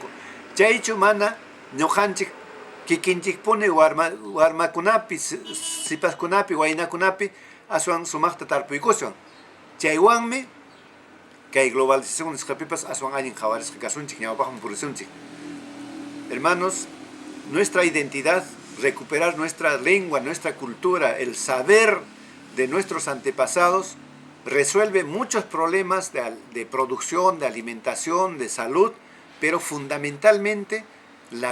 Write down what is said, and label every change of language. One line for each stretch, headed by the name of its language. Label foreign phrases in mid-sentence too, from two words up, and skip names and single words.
Quechua: Chaychu mana ñuqanchik kikinchikpuni warmakunapi, sipaskunapi, waynakunapi aswan sumaqta tarpuykuswan. Chaywanmi kay globalización nisqapipas aswan allin qhawarisqa kasunchik, ñawpaqmi purisunchik.
Spanish: Hermanos, nuestra identidad, recuperar nuestra lengua, nuestra cultura, el saber de nuestros antepasados, resuelve muchos problemas de producción, de alimentación, de salud, pero fundamentalmente la